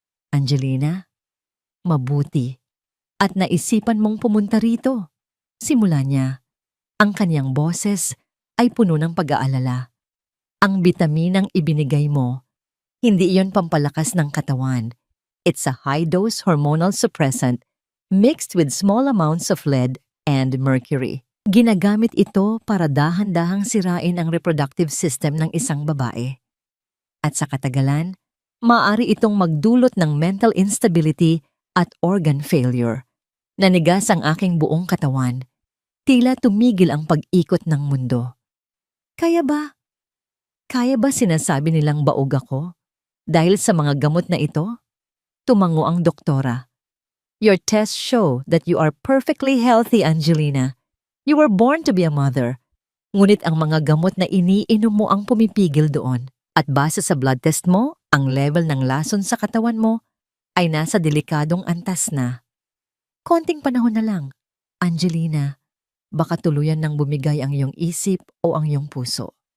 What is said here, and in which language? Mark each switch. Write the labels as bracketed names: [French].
[Filipino] "Angelina, mabuti at naisipan mong pumunta rito." Simula niya, ang kanyang boses ay puno ng pag-aalala. "Ang bitaminang ibinigay mo, hindi iyon pampalakas ng katawan. [English] It's a high-dose hormonal suppressant mixed with small amounts of lead and mercury. [Filipino] Ginagamit ito para dahan-dahang sirain ang reproductive system ng isang babae. At sa katagalan, maaari itong magdulot ng mental instability at organ failure. Nanigas ang aking buong katawan. Tila tumigil ang pag-ikot ng mundo. Kaya ba? Kaya ba sinasabi nilang baog ako? Dahil sa mga gamot na ito? Tumango ang doktora. [English] Your tests show that you are perfectly healthy, Angelina. You were born to be a mother. [Filipino] Ngunit ang mga gamot na iniinom mo ang pumipigil doon. At base sa blood test mo, ang level ng lason sa katawan mo ay nasa delikadong antas na. Konting panahon na lang, Angelina. Baka tuluyan ng bumigay ang iyong isip o ang iyong puso.